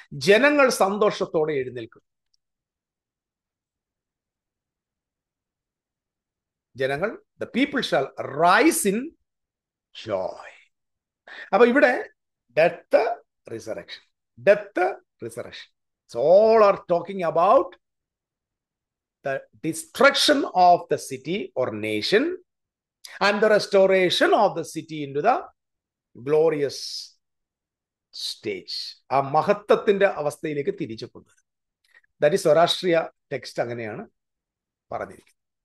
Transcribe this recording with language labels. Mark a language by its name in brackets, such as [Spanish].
[Malayalam] ജനങ്ങൾ സന്തോഷത്തോടെ എഴുന്നേൽക്കും. [English] ജനങ്ങൾ, the people shall rise in joy. [Malayalam] അപ്പൊ ഇവിടെ death, resurrection, death, resurrection. [English] All are talking about the destruction of the city or nation and the restoration of the city into the glorious stage. [Malayalam] ആ മഹത്വത്തിന്റെ അവസ്ഥയിലേക്ക് തിരിച്ചു കൊണ്ടുവരും. [English] that is [Malayalam] സ്വരാഷ്ട്രീയ ടെക്സ്റ്റ് അങ്ങനെയാണ് പറഞ്ഞിരിക്കുന്നത്.